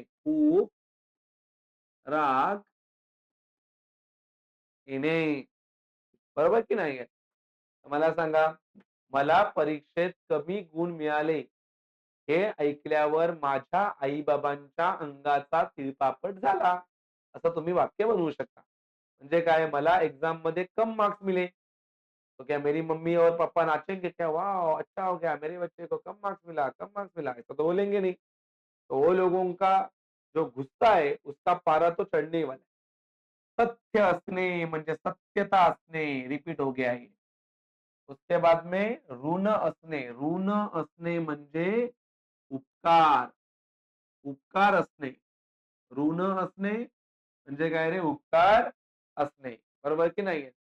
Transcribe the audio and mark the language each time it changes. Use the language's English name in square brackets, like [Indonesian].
[Marathi] खूप राग येणे. बरोबर की नाही? मला सांगा, मला परीक्षेत कमी गुण मिळाले, हे ऐकल्यावर माझ्या आई-बाबांच्या अंगाचा तिळपापट झाला. असं तुम्ही वाक्य बनवू शकता. म्हणजे काय? [Hindi] मला एग्जाम मध्ये कम मार्क्स मिले, तो क्या मेरी मम्मी और पापा नाचेंगे क्या? वाह! अच्छा हो गया, मेरे बच्चे को कम मार्क्स मिला, कम मार्क्स मिला. ऐसा तो बोलेंगे नहीं. तो वो लोगों का जो गुस्सा है, उसका पारा तो चढ़ने ही वाला है. [Marathi] सत्य असणे म्हणजे सत्यता असणे. [Hindi] रिपीट हो गया है. उसके बाद में ऋण असणे. [Marathi] ऋण असणे म्हणजे उपकार. उपकार असणे. ऋण असणे म्हणजे काय रे? उपकार असणे. बरोबर की नाहीये?